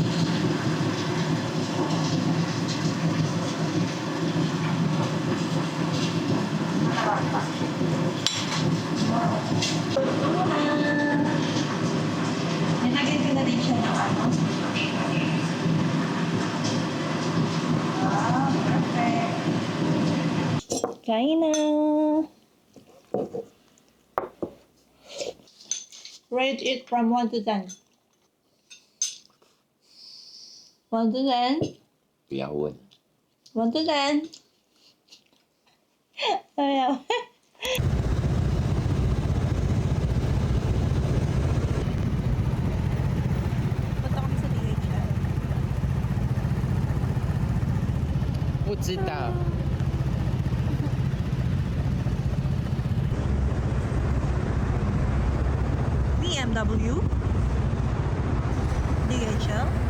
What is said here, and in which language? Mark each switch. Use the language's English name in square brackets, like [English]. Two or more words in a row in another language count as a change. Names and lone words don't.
[Filipino] Masarap pa. Puno na. Nilagyan ko na din siya ng [English] Wow, perfect. [Filipino] Kain na. [English] Rate it from 1 to 10. 1 to 10. [Chinese] 不要问。 [English] 1 to 10. Ayaw. [Filipino] Punta kami sa DHI. [Chinese] 不知道。 BMW, DHL,